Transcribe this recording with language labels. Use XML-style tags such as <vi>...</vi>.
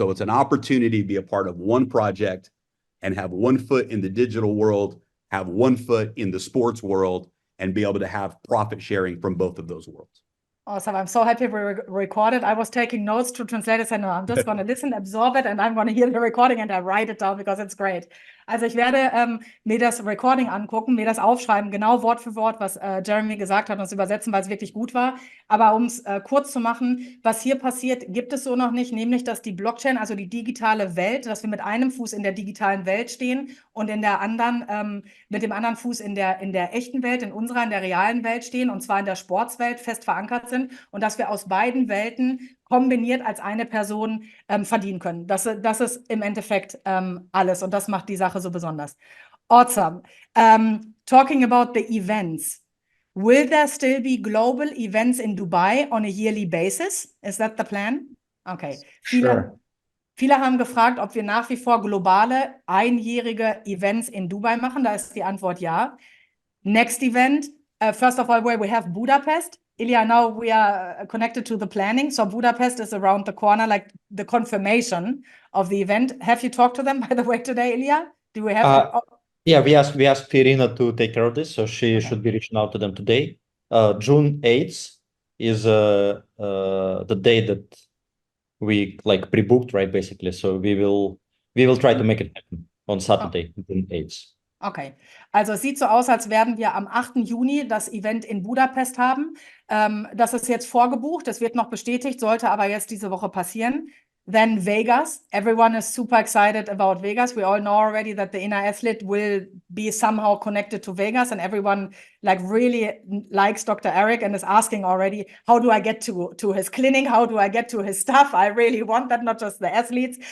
<en>So it's an opportunity to be a part of one project and have one foot in the digital world, have one foot in the sports world, and be able to have profit sharing from both of those worlds. Awesome. I'm so happy we recorded. I was taking notes to translate it. I know I'm just going to listen, absorb it, and I'm going to hear the recording and I write it down because it's great.</en> <de>Also ich werde mir das Recording angucken, mir das aufschreiben, genau Wort für Wort, was Jeremy gesagt hat, und es übersetzen, weil es wirklich gut war. Aber um es kurz zu machen, was hier passiert, gibt es so noch nicht, nämlich, dass die Blockchain, also die digitale Welt, dass wir mit einem Fuß in der digitalen Welt stehen und in der anderen, mit dem anderen Fuß in der echten Welt, in der realen Welt stehen, und zwar in der Sportswelt fest verankert sind, und dass wir aus beiden Welten kombiniert als eine Person verdienen können. Das ist im Endeffekt alles, und das macht die Sache so besonders.</de> <en>Awesome. Talking about the events, will there still be global events in Dubai on a yearly basis? Is that the plan? Okay. Sure.</en> <de>Viele haben gefragt, ob wir nach wie vor globale, einjährige Events in Dubai machen. Da ist die Antwort ja.</de> <en>Next event, First of all, where we have Budapest. Ilya, now we are connected to the planning. So Budapest is around the corner, like the confirmation of the event. Have you talked to them, by the way, today, Ilya? Do we have? Yeah, we asked Irina to take care of this, so she should be reaching out to them today. June 8th is the day that we like pre-booked, right? Basically, so we will try to make it happen on Saturday, June 8th.</en> <de>Okay, also es sieht so aus, als werden wir am 8. Juni das Event in Budapest haben. Das ist jetzt vorgebucht, das wird noch bestätigt, sollte aber jetzt diese Woche passieren.</de> <en>Then Vegas, everyone is super excited about Vegas. We all know already that the inner athlete will be somehow connected to Vegas, and everyone like really likes Dr. Eric and is asking already, how do I get to his clinic? How do I get to his stuff? I really want that, not just the athletes.</en>